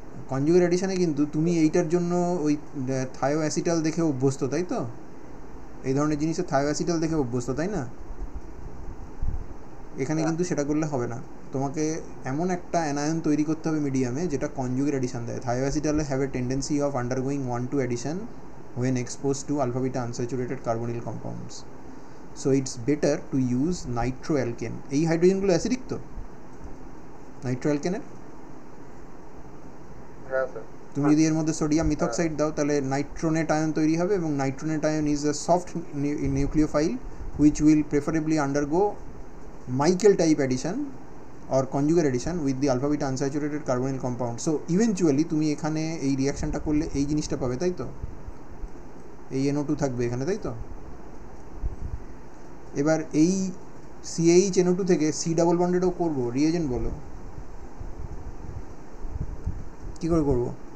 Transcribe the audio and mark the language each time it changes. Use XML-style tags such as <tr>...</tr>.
<bn>Conjugate অ্যাডিশনে কিন্তু তুমি এইটার জন্য ওই থায়ো অ্যাসিটাল দেখে অভ্যস্ত, তাই তো? এই ধরনের জিনিসে থায়ো অ্যাসিটাল দেখে অভ্যস্ত, তাই না? এখানে কিন্তু সেটা করলে হবে না, তোমাকে এমন একটা অ্যানায়ন তৈরি করতে হবে মিডিয়ামে যেটা কনজুগেট অ্যাডিশন দেয়।</bn> <en>Thioacetals have a tendency of undergoing 1-2 addition when exposed to alpha beta unsaturated carbonyl compounds, so it's better to use nitroalkane.</en> <bn>এই হাইড্রোজেনগুলো অ্যাসিডিক তো নাইট্রোঅ্যালকেনের? হ্যাঁ স্যার। তুমি যদি এর মধ্যে সোডিয়াম মিথক্সাইড দাও তাহলে</bn> <en>Nitronate ion তৈরি হবে, এবং nitronate ion is a soft nucleophile which will preferably undergo Michael type addition or conjugate addition with the alpha beta unsaturated carbonyl compound. So eventually</en> <bn>তুমি এখানে এই রিয়াকশনটা করলে এই জিনিসটা পাবে, তাই তো? এই NO2 থাকবে এখানে, তাই তো? এবার এই CH NO2 থেকে C ডাবল বন্ডেডও করবো, রিএজেন্ট বলো কি করে করবো?</bn>